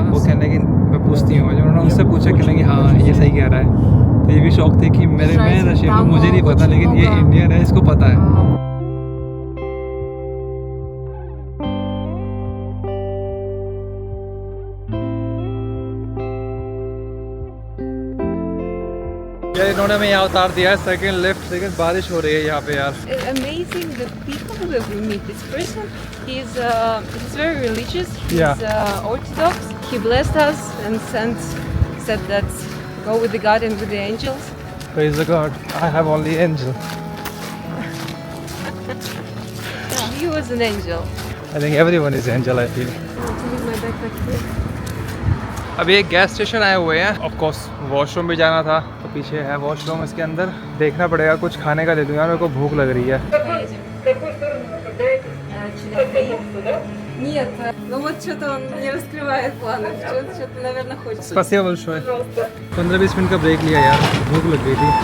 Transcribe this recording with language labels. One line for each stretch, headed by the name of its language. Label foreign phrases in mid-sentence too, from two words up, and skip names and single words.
Hindi: वो कहने की मैं पूछती हूँ, जब उन्होंने उससे पूछा कहने कि हाँ ये सही कह रहा है, तो ये भी शौक थे कि मैं रशिया को मुझे नहीं पता, लेकिन ये इंडियन है इसको पता है। यार इन्होंने हमें यहाँ उतार दिया है
English: second left,
Hindi: लेकिन बारिश हो रही है यहाँ पे यार।
English: Amazing the people that we meet. This person, he's very religious. He's Yeah. Orthodox. He blessed us and said that go with the God and with the angels. Praise the God. I have only angel. He was an angel. I think everyone is angel, I feel. I want to leave my backpack here.
Hindi: अभी एक
English: gas station
Hindi: आए हुए हैं।
English: of course
Hindi: वॉशरूम भी जाना था, तो पीछे है वॉशरूम, इसके अंदर देखना पड़ेगा कुछ खाने का ले लूँ यार, मेरे को भूख लग रही है।
Russian: Нет, ну вот что-то он не раскрывает планы, что-то, наверное, хочется. Спасибо большое।
Hindi: 15-20 मिनट का ब्रेक लिया यार, भूख लग गई थी।